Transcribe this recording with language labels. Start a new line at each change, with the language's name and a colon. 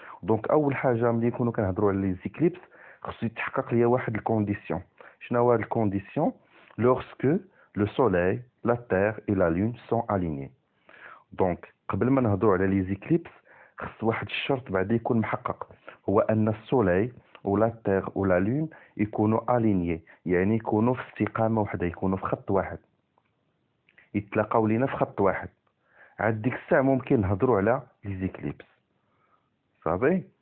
Arabic: دونك اول حاجه ملي نكونوا كنهضروا على لي زيكليبس خصو يتحقق ليا واحد الكونديسيون. شنو هو هاد الكونديسيون؟
French: lorsque le soleil, la terre et la lune sont alignés.
Arabic: دونك قبل ما نهضروا على لي زيكليبس خص واحد الشرط بعدا يكون محقق، هو ان السولي ولا تير ولا لون يكونوا الينيي، يعني يكونوا في استقامه واحده، يكونوا في خط واحد، يتلاقاو لينا في خط واحد. عاد ديك الساعه ممكن نهضروا على لي زيكليبس صافي.